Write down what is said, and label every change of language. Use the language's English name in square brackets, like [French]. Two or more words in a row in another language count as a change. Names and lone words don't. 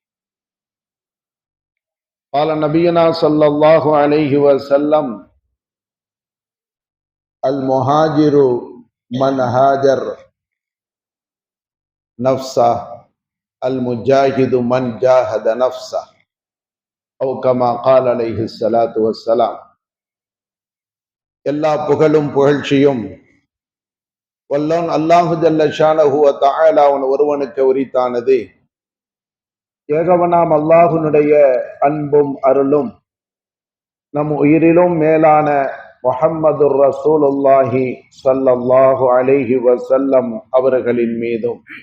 [Arabic] قال نبينا صلى الله عليه وسلم: المهاجر من هاجر نفسه المجاهد من جاهد نفسه أو كما قال عليه الصلاة والسلام. [Tamil] எல்லா புகழும் புகழ்ச்சியும் வல்லோன் [Arabic] الله جل شأنه و تعالى [Tamil] அவன் ஒருவனுக்கு உரித்தானது. ஏகவனாம் அல்லாஹுனுடைய அன்பும் அருளும் நம் உயிரிலும் மேலான [Arabic] محمد رسول الله صلى الله عليه وسلم [Tamil] அவர்களின் மீதும்